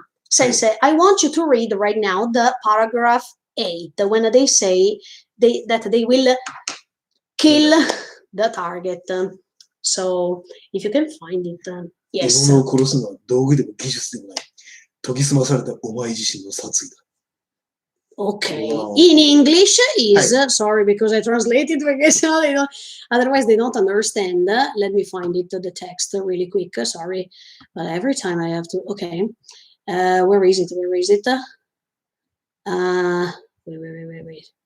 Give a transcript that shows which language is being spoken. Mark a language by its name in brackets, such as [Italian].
[English] 先生、I want you to read right now the paragraph 8 when they say that they will kill the target. So, if you can find it, yes. [Japanese] 獲物を殺すのは道具でも技術でもない。研ぎ澄まされたお前自身の殺意だ。 [English] Okay. Wow. In English is, sorry, because I translated because otherwise they don't understand. Let me find it, the text really quick. Sorry. But every time I have to, okay. Where is it? Where is it? Wait.